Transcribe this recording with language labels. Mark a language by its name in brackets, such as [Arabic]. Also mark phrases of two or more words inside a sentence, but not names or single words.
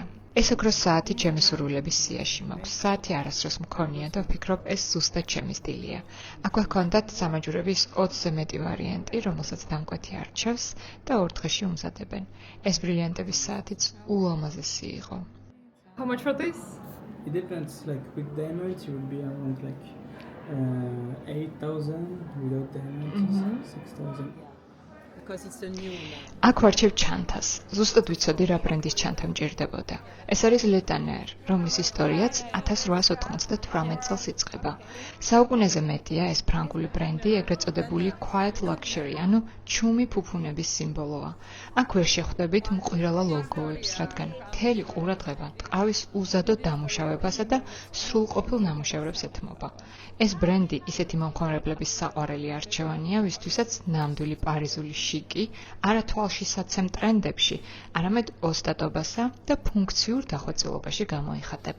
[Georgian] ეს ოქროს საათი ჩემი სურვილების სიაში მაქვს. საათი არასდროს მქონია და ვფიქრობ, ეს ზუსტად ჩემი სტილია. აქვე ჰქონდათ სამაჯურების 20-ზე მეტი ვარიანტი, რომელსაც დამკვეთი არჩევს და 2 დღეში უმზადებენ. ეს ბრილიანტების საათიც ულამაზესი იყო. [English] How much for this? It depends, like with diamonds you will be around like 8,000, without diamonds 6,000. because it's a new one. [Georgian] აქ ვარჩევ ჩანთას. ზუსტად ვიცოდი რა ბრენდის ჩანთა მჭირდებოდა. ეს არის ლეტანერ, რომლის ისტორიაც 1898 წელს იწყება. საუკუნეზე მეტია ეს ფრანგული ბრენდი, ეგრეთ წოდებული [English] quiet luxury, [Georgian] ანუ ჩუმი ფუფუნების სიმბოლოა. აქ ვერ შეხვდებით მყვირალა ლოგოებს, რადგან მთელი ყურადღება ტყავის უზადო დამუშავებასა და სრულყოფილ ნამუშევრებს ეთმობა. ეს ბრენდი ისეთი მომხმარებლების საყვარელი არჩევანია, ვისთვისაც ნამდვილი პარიზული შიკი არა თვალშისაცემ ტრენდებში, არამედ ოსტატობასა და ფუნქციურ დახვეწილობაში გამოიხატება.